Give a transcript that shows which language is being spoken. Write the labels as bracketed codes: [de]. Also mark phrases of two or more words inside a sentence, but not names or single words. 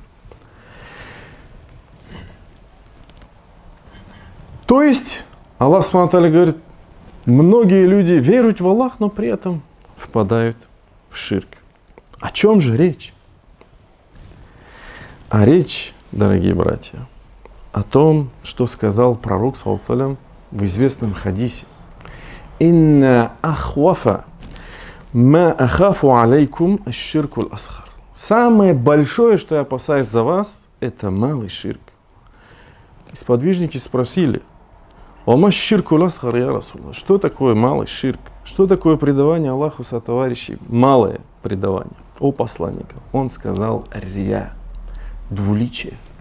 [ru] То есть, Аллах [ar] سبحانه وتعالى [ru] говорит, многие люди веруют в Аллах, но при этом впадают в ширк. О чем же речь? А речь, дорогие братья, о том, что сказал пророк, [ar] صلى الله عليه وسلم, [ru] в известном хадисе. [ar] «إن أخوف ما أخاف عليكم الشرك الأصغر». [ru] Самое большое, что я опасаюсь за вас, это малый ширк. И сподвижники спросили, [ar] «وما الشرك الأصغر يا رسول الله». [ru] Что такое малый ширк? Что такое предавание Аллаху сотоварищей? Малое предавание. О посланника. Он сказал рия, двуличие.